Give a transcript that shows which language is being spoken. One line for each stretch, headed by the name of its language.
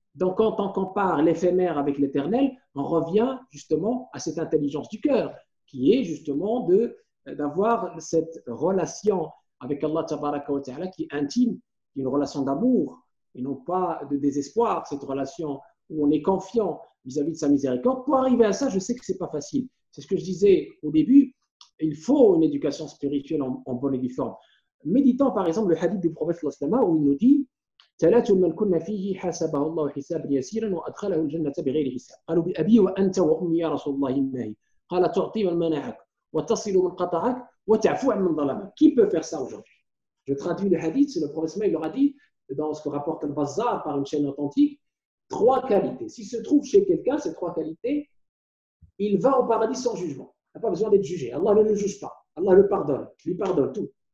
French: Donc quand on compare l'éphémère avec l'éternel, on revient justement à cette intelligence du cœur, qui est justement d'avoir cette relation avec Allah Tabaraka wa Ta'ala qui est intime, qui est une relation d'amour et non pas de désespoir, cette relation où on est confiant vis-à-vis de sa miséricorde. Pour arriver à ça, je sais que ce n'est pas facile. C'est ce que je disais au début, il faut une éducation spirituelle en bonne et due forme. Méditons par exemple le hadith du prophète où il nous dit
Arabic: ثلاث من كن فيه حاسبه الله حسابا يسيرا وادخله الجنه بغير حساب قالوا بأبي وأنت وأمي يا رسول الله ما هي قال تعطي من منعك وتصل من قطعك وتعفو عن من ظلمك.
French: Qui peut faire ça aujourd'hui? Je traduis le hadith, c'est le prophète, il leur a dit dans ce que rapporte Al-Bazzar par une chaîne authentique, 3 qualités. S'il se trouve chez quelqu'un, ces 3 qualités, il va au paradis sans jugement. Il n'a pas besoin d'être jugé. Allah ne le juge pas. Allah le pardonne. Il lui pardonne tout.